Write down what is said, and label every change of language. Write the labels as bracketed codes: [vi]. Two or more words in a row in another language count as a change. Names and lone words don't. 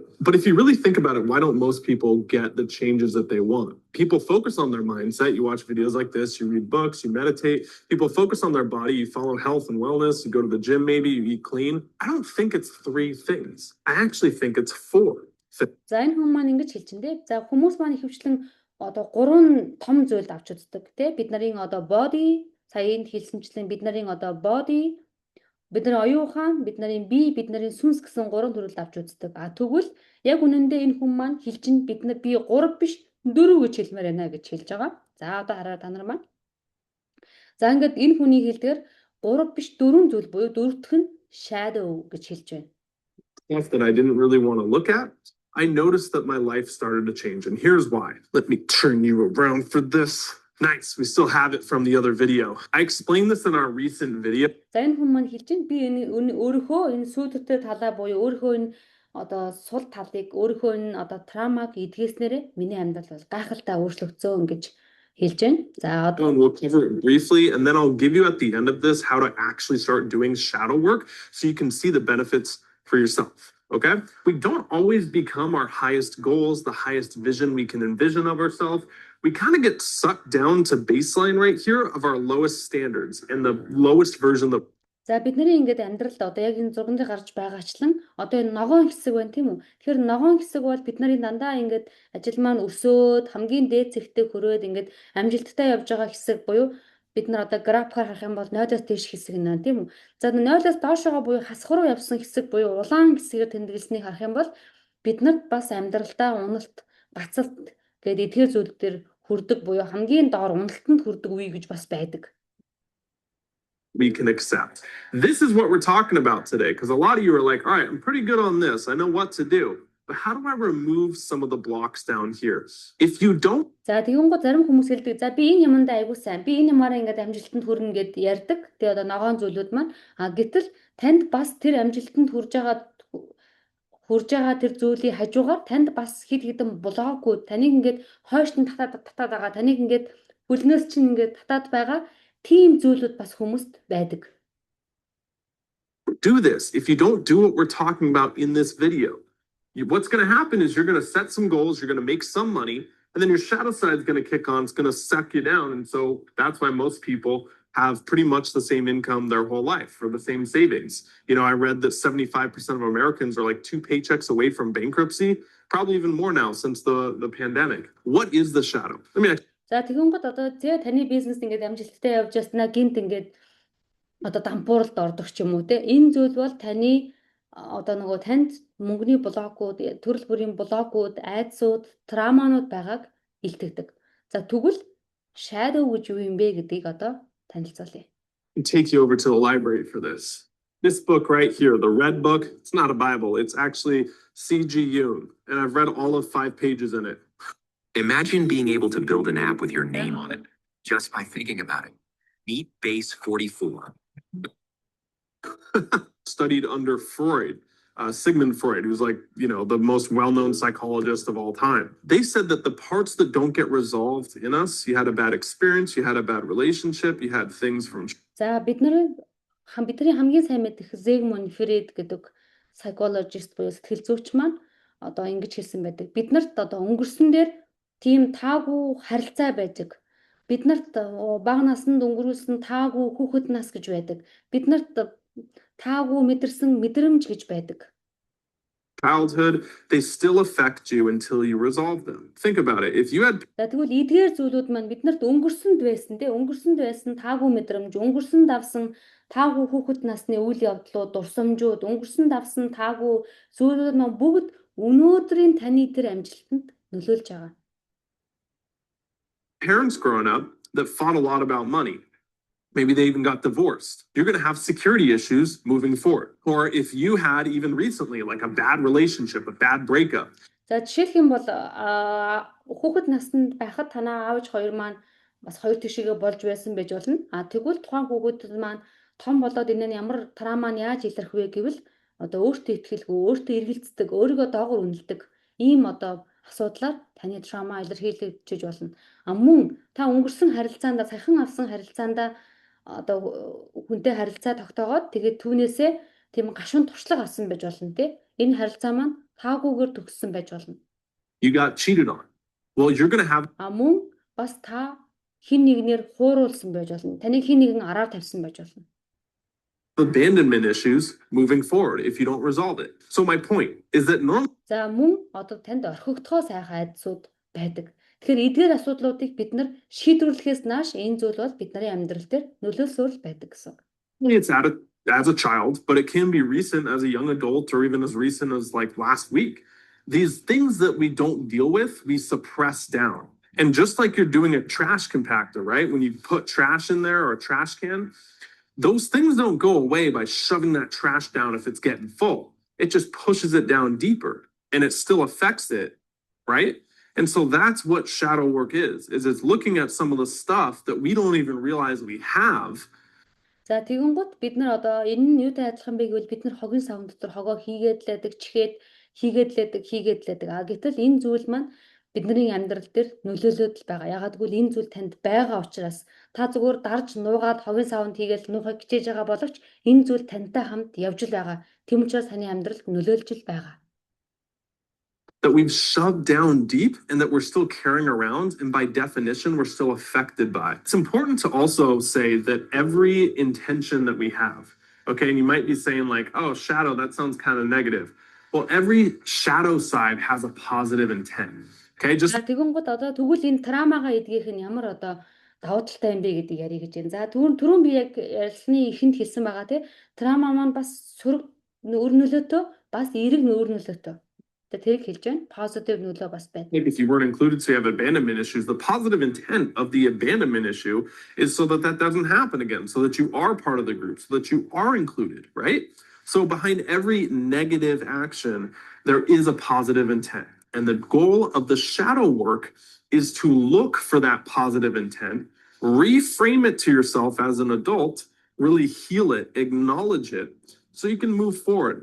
[en] But if you really think about it, why don't most people get the changes that they want? People focus on their mindset. You watch videos like this, you read books, you meditate. People focus on their body. You follow health and wellness. You go to the gym, maybe you eat clean. I don't think it's 3 things. I actually think it's 4 things. [mn] За энэ хүмүүс маань ингэж хэлчихэндээ. За хүмүүс маань ихэвчлэн одоо 3 том зүйлд авч үздэг тий. Бид нарын одоо body, сая энд хэлсэнчлэн бид нарын одоо body, Бид нар оюун ухаан, бид нарын бие, бид нарын сүнс гэсэн 3 төрөлд авч үздэг. Тэгвэл яг үнэндээ энэ хүн маань хэлж чинь би 3 биш 4 гэж хэлмээр байна гэж хэлж байгаа. За одоо хараа та нар маань. За ингээд энэ хүний хэлдгээр 3 биш 4 зүйл буюу дөрөвдөх нь shadow гэж хэлж байна. [en] Stuff that I didn't really want to look at, I noticed that my life started to change. And here's why. Let me turn you around for this. Nice. We still have it from the other video. I explained this in our recent video. [mn] За энэ хүн маань хэлж байна. Би энэ өөрийнхөө энэ сүйдэртэй талаа буюу өөрийнхөө энэ одоо сул талыг өөрийнхөө энэ одоо травмаг эдгээснээрээ миний амьдрал бол гайхалтай өөрчлөгдсөн гэж хэлж байна. За одоо [en] We'll cover it briefly, and then I'll give you at the end of this how to actually start doing shadow work so you can see the benefits for yourself. Okay? We don't always become our highest goals, the highest vision we can envision of ourselves. We kind of get sucked down to baseline right here of our lowest standards and the lowest version of. [mn] За бидний ингээд амьдралд одоо яг энэ зурганд гарч байгаачлан одоо энэ ногоон хэсэг байна тийм үү? Тэгэхээр ногоон хэсэг бол бид нарын дандаа ингээд ажил маань өсөөд хамгийн дээд зэгтээ хүрээд ингээд амжилттай явж байгаа хэсэг буюу бид нар одоо графикаар харах юм бол 0-оос дээш хэсэг нэ тийм үү? За 0-оос доошогоо буюу хасах руу явсан хэсэг буюу улаан хэсгээр тэмдэглэснийг харах юм бол бид нарт бас амьдралдаа уналт, бацалт гэдэг эдгээр зүйлүүдээр хүрдэг буюу хамгийн доор уналтанд хүрдэг үе гэж бас байдаг. [en] We can accept. This is what we're talking about today, because a lot of you are like, all right, I'm pretty good on this. I know what to do. But how do I remove some of the blocks down here? If you don't. [mn] За тэгэнгүүт зарим хүмүүс хэлдэг. За би энэ юмдаа айгуу сайн. Би энэ ямаараа ингээд амжилтанд хүрнэ гэд ярьдаг. Тэгээ одоо ногоон зүйлүүд маань гэтэл танд бас тэр амжилтанд хүрж байгаа тэр зүйлийн хажуугаар танд бас хэд хэдэн блокууд таныг ингээд хойш нь татаад байгаа. Таныг ингээд хөлнөөс чинь ингээд татаад байгаа тийм зүйлүүд бас хүмүүст байдаг. [en] Do this. If you don't do what we're talking about in this video, what's going to happen is you're going to set some goals, you're going to make some money, and then your shadow side is going to kick on, it's going to suck you down. And so that's why most people have pretty much the same income their whole life or the same savings. You know, I read that 75% of Americans are like 2 paychecks away from bankruptcy, probably even more now since the pandemic. What is the shadow? [mn] За тэгэнгүүт одоо таны бизнес ингээд амжилттай явж яснаа гинт ингээд одоо дампууралд ордог ч юм уу те. Энэ зүйл бол таны одоо нөгөө танд мөнгөний блокууд, төрөл бүрийн блокууд, айдсууд, травманууд байгааг илтгэдэг. За тэгвэл shadow гэж юу юм бэ гэдгийг одоо танилцуулъя. [en] Take you over to the library for this. This book right here, the red book, it's not a Bible. It's actually C.G. Jung, and I've read all of 5 pages in it. Imagine being able to build an app with your name on it just by thinking about it. Meet Base 44. Studied under Freud, Sigmund Freud, who's like, you know, the most well-known psychologist of all time. They said that the parts that don't get resolved in us, you had a bad experience, you had a bad relationship, you had things from. [mn] За бидний хамгийн сайн мэдэх Sigmund Freud гэдэг psychologist буюу сэтгэл зүйч маань одоо ингэж хэлсэн байдаг. Биднэрт одоо өнгөрсөн дээр тийм таагүй харилцаа байдаг. Биднэрт бага наснд өнгөрүүлсэн таагүй хүүхэд нас гэж байдаг. Биднэрт таагүй мэдэрсэн мэдрэмж гэж байдаг. [en] Childhood, they still affect you until you resolve them. Think about it. If you had. [mn] За тэгвэл эдгээр зүйлүүд маань биднэрт өнгөрсөнд байсан таагүй мэдрэмж, өнгөрсөнд авсан таагүй хүүхэд насны үйл явдлууд, дурсамжууд, өнгөрсөнд авсан таагүй зүйлүүд маань бүгд өнөөдрийн таны тэр амжилтанд нөлөөлж байгаа. [en] Parents growing up that fought a lot about money. Maybe they even got divorced. You're going to have security issues moving forward. Or if you had even recently like a bad relationship, a bad breakup. [mn] За жишээлх юм бол хүүхэд наснд байхад танаа аавч хоёр маань бас хоёр тишээгээ болж байсан байж болно. Тэгвэл тухайн хүүхэд маань том болоод энэ нь ямар травма нь яаж илэрх вэ гэвэл одоо өөртөө итгэлгүй, өөртөө эргэлздэг, өөрийгөө доогуур үнэлдэг ийм одоо асуудлаар таны травма илэрхийлэгдэж болно. Мөн та өнгөрсөн харилцаанд саяхан авсан харилцаанд одоо хүнтэй харилцаа тогтоогоод тэгээд түүнээсээ тийм гашуун туршлага авсан байж болно тий. Энэ харилцаа маань таагүйгээр төгссөн байж болно. [en] You got cheated on. Well, you're going to have. [mn] Мөн бас та хин нэгнээр хууруулсан байж болно. Таныг хин нэгэн араар тавьсан байж болно. [en] Abandonment issues moving forward if you don't resolve it. So my point is that normal. [mn] За мөн одоо танд орхигдохоо сайхан айдсууд байдаг. Тэгэхээр эдгээр асуудлуудыг бид нар шийдвэрлэхээс нааш энэ зүйл бол бидний амьдрал дээр нөлөөлсөөр байдаг гэсэн. [en] It's as a child, but it can be recent as a young adult or even as recent as like last week. These things that we don't deal with, we suppress down. And just like you're doing a trash compactor, right? When you put trash in there or a trash can, those things don't go away by shoving that trash down if it's getting full. It just pushes it down deeper and it still affects it, right? And so that's what shadow work is it's looking at some of the stuff that we don't even realize we have. [mn] За тэгэнгუთ бид нар одоо энэ нь юутай адилхан бэ гэвэл бид нар хогийн савн дотор хогоо хийгээд лээдэг, хийгээд лээдэг. А гэтэл энэ зүйл маань бидний амьдрал дээр нөлөөлөд л байгаа. Ягаад гэвэл энэ зүйл танд байгаа учраас та зүгээр дарж нуугаад хогийн савнд хийгээл нуухыг хичээж байгаа боловч энэ зүйл тантай хамт явж л байгаа. Тэм учраас таны амьдралд нөлөөлж л байгаа. [en] That we've shoved down deep and that we're still carrying around, and by definition, we're still affected by. It's important to also say that every intention that we have, okay, and you might be saying like, oh, shadow, that sounds kind of negative. Well, every shadow side has a positive intent. Okay, just [mn] тэгэнгუთ одоо тэгвэл энэ травмагаа эдгийнх нь ямар одоо давуу талтай юм бэ гэдгийг ярих гэж байна. За түрүүн би яг ярилцсны эхэнд хэлсэн байгаа тий. Травма маань бас сөрөг өр нөлөөтэй, бас эерэг өр нөлөөтэй. Тэрийг хэлж байна. Positive нөлөө бас байна. [en] Maybe if you weren't included, so you have abandonment issues, the positive intent of the abandonment issue is so that that doesn't happen again, so that you are part of the group, so that you are included, right? So behind every negative action, there is a positive intent. And the goal of the shadow work is to look for that positive intent, reframe it to yourself as an adult, really heal it, acknowledge it, so you can move forward.